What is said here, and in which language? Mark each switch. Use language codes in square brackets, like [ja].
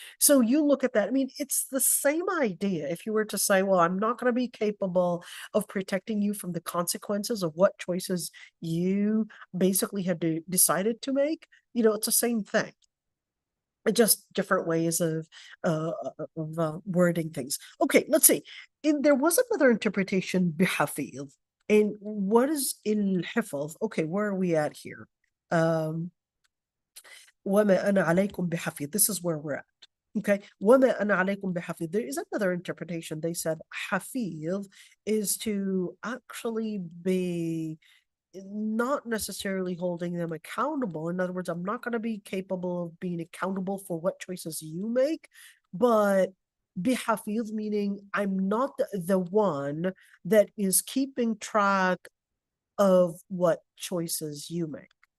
[en] So you look at that, I mean, it's the same idea. If you were to say, well, I'm not going to be capable of protecting you from the consequences of what choices you basically had decided to make, it's the same thing. Just different ways of wording things. Okay, let's see. There was another interpretation, bihafiz. And what is il-hifz? Okay, where are we at here? [ar] وَمَا أَنَا عَلَيْكُمْ بِحَفِيظٍ. [en] This is where we're at. Okay, [ar] وَمَا أَنَا عَلَيْكُمْ بِحَفِيظٍ. [en] There is another interpretation. They said hafiz is to actually be not necessarily holding them accountable. In other words, I'm not going to be capable of being accountable for what choices you make, but bihafiz, meaning I'm not the one that is keeping track of what choices you make.